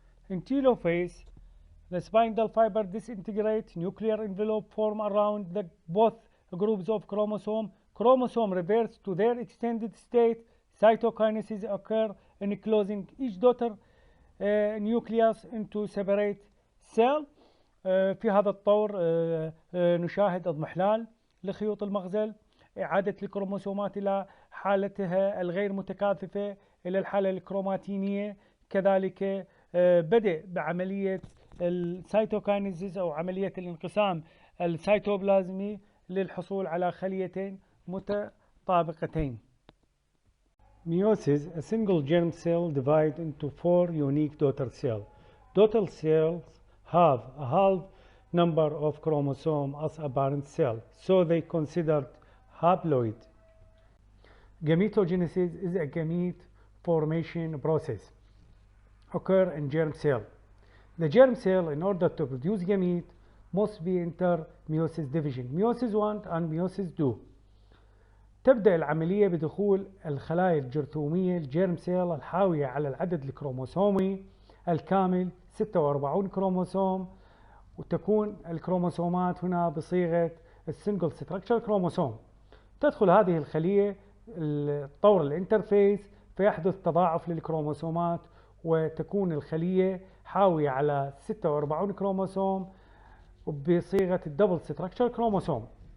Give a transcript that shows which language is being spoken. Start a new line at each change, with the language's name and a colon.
English: In telophase, the spindle fiber disintegrate, nuclear envelope form around both groups of chromosome. Chromosome reverts to their extended state. Cytokinesis occur in closing each daughter nucleus into separate cell.
Arabic: في هذا الطور نشاهد اضمحلال لخيوط المغزل، إعادة الكروموسومات إلى حالتها الغير متكاثفة إلى الحالة الكروماتينية، كذلك بدء بعملية السيتوكاينيزيس أو عملية الانقسام السيتوبلازمي للحصول على خليتين متطابقتين.
English: Meiosis, a single germ cell divided into 4 unique daughter cells. Daughter cells have a half number of chromosomes as a parent cell, so they considered haploid. Gametogenesis is a gamete formation process occur in germ cell. The germ cell, in order to produce gamete, must be enter meiosis division, meiosis I and meiosis II.
Arabic: تبدأ العملية بدخول الخلايا الجرثومية الجيرم سيل الحاوية على العدد الكروموسومي الكامل 46 كروموسوم، وتكون الكروموسومات هنا بصيغة السنجل ستراكشر كروموسوم. تدخل هذه الخلية طور الانترفيس، فيحدث تضاعف للكروموسومات، وتكون الخلية حاوية على 46 كروموسوم بصيغة الدبل ستراكشر كروموسوم.